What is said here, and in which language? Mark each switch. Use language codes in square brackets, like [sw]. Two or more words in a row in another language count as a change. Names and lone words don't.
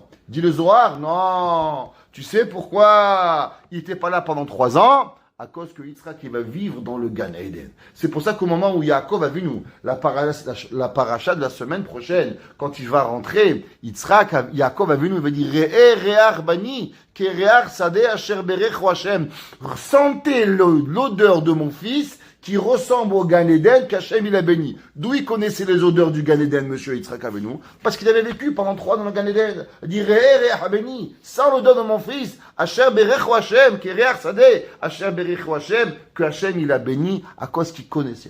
[fr] Dit le Zohar, non. Tu sais pourquoi il n'était pas là pendant 3 ans? À cause que Yitzhak, il va vivre dans le Gan Eden. C'est pour ça qu'au moment où Yaakov a vu la paracha de la semaine prochaine, quand il va rentrer, Yaakov a vu il va dire, [he] ראה בני כריח שדה אשר ברכו השם. [fr] Sentez l'odeur de mon fils, qui ressemble au Gan Eden qu'Hachem il a béni. D'où il connaissait les odeurs du Gan Eden, monsieur Yitzhak Avinu? Parce qu'il avait vécu pendant 3 ans dans le Gan Eden. Il dit, béni, sans l'odeur de mon fils, [he] אשר ברכו השם כריח שדה אשר ברכו השם, [fr] que Hachem il a béni à cause qu'il connaissait.